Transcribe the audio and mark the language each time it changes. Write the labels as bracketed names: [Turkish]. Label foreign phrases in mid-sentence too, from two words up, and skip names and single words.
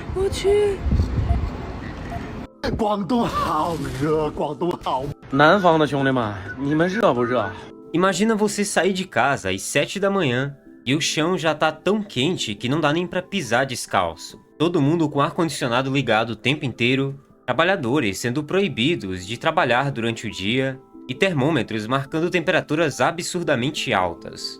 [Chinese] 去。广东好热，广东好。南方的兄弟们，你们热不热？ [Portuguese] Imagina você sair de casa às 7 da manhã e o chão já tá tão quente que não dá nem pra pisar descalço. Todo mundo com ar-condicionado ligado o tempo inteiro, trabalhadores sendo proibidos de trabalhar durante o dia e termômetros marcando temperaturas absurdamente altas.